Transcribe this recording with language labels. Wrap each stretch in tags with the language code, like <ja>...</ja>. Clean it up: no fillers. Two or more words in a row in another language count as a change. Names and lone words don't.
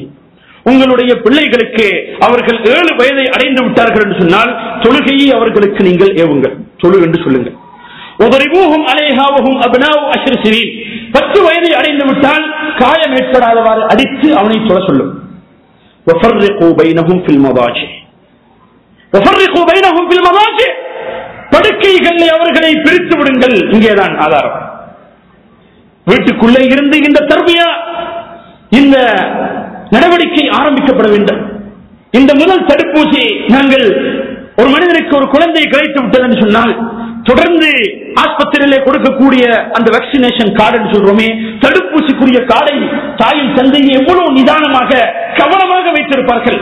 <ta>உங்களுடைய பிள்ளைகளுக்கு அவர்கள் 7 வயதை அடைந்து விட்டார்கள் என்று சொன்னால் தொழுகையை அவர்களுக்கு நீங்கள் ஏவுங்கள், தொழு என்று சொல்லுங்கள்.</ta> <ar>واضربوهم عليها وهم أبناء 10 سنين.</ar> <ta>10 வயதை அடைந்து விட்டால் காயம் ஏற்படாதவாறு அடித்து அவனை தொழ சொல்லும்.</ta> <ar>وفرقوا بينهم في المضاجع. وفرقوا بينهم في المضاجع.</ar> <ta>படுக்கைகளை அவர்களை பிரித்து விடுங்கள். இங்கேதான் ஆதாரம். வீட்டுக்குள்ளே இருந்து இந்த தர்பியா, இந்த நடவடிக்கை ஆரம்பிக்கப்பட வேண்டும். இந்த முதல் தடுப்பூசி, நாங்கள் ஒரு மனிதனுக்கு ஒரு குழந்தை கிடைத்து விட்டது என்று சொன்னால் தொடர்ந்து ஆஸ்பத்திரியிலே கொடுக்கக்கூடிய அந்த</ta> <en>vaccination card</en> <ta>சொல்றோமே, தடுப்பூசிக்குரிய கார்டை தாயின் தந்தையை எவ்வளவு நிதானமாக கவனமாக வைத்திருப்பார்கள்.</ta>